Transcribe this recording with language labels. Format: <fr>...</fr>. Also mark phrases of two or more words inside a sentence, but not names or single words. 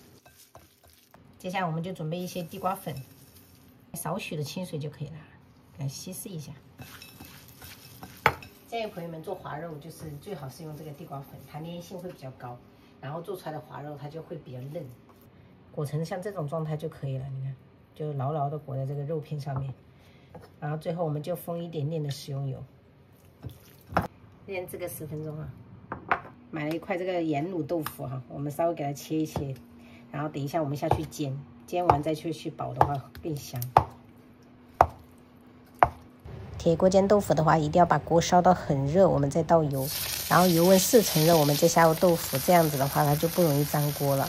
<zh>接下來我們就準備一些地瓜粉，少許的清水就可以了，给它稀釋一下。建議朋友們做滑肉就是最好是用這個地瓜粉，它粘性会比較高，然後做出來的滑肉它就会比較嫩。裹成像这种狀態就可以了，你看，就牢牢的裹在這個肉片上面。然後最後我們就封一點點的食用油，醃製個10分鐘啊。買了一塊這個鹽滷豆腐哈，我們稍微給它切一切，然後等一下我們下去煎，煎完再去煲的話更香。鐵鍋煎豆腐的話，一定要把鍋燒到很熱，我們再倒油，然後油溫4成熱，我們再下入豆腐，這樣子的話它就不容易粘鍋了。</zh>